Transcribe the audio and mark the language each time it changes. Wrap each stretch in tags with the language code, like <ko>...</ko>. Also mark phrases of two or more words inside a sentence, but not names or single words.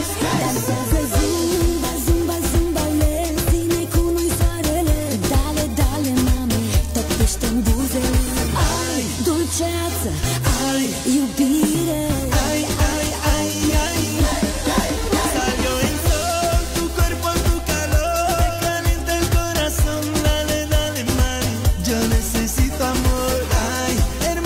<ro>Dansează zumba, zumba, zumba, ține cu noi soarele.</ro> <es>Dale, dale, mame,</es> <ro>topește-mi buzele. Ai, dulceață, ai, iubire. Ai, ai, ai, ai,</ro> <es>salió el sol, tu cuerpo, tu calor, me calienta el corazón. Necesito amor, ay,</es>